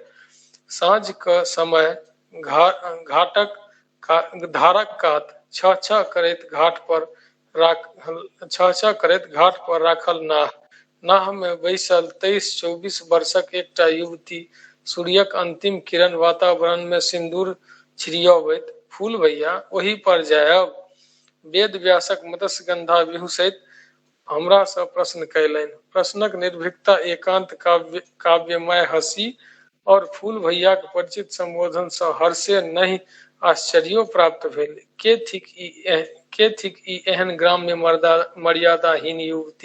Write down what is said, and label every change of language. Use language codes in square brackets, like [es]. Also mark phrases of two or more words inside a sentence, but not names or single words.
[mai] साँझक समय घाटक धारक कात छह करैत घाट पर राखल नाह में बैसल 23-24 वर्षक एकटा युवती सूर्यक अंतिम किरण वातावरण में सिंदूर छिड़ियौबैत, फूल भैया ओही पर जायब? वेद व्यासक मत्स्य गंधा विभूषित हमरा सँ प्रश्न कयलनि। प्रश्नक निर्भीकता, एकांत काव्यमय हँसी और फूल भैयाक परिचित संबोधन सँ हर्षे नहि आश्चर्यो प्राप्त भेल। के थिक ई एहन ग्राम्य मर्यादाहीन युवती?